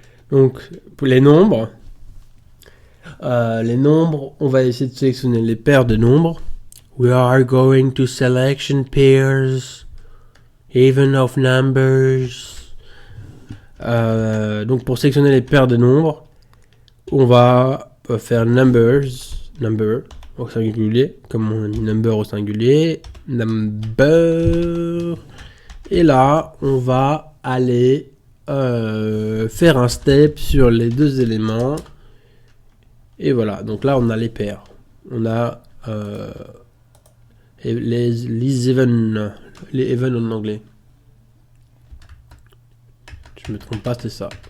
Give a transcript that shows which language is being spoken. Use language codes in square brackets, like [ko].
[fr] Donc, pour les nombres, on va essayer de sélectionner les paires de nombres. [en] We are going to selection pairs, even of numbers. [fr] Donc, pour sélectionner les paires de nombres, on va on va faire number au singulier, comme on dit number au singulier, number, et là on va aller faire un step sur les deux éléments, et voilà, donc là on a les paires, on a les even en anglais, je me trompe pas, c'est ça.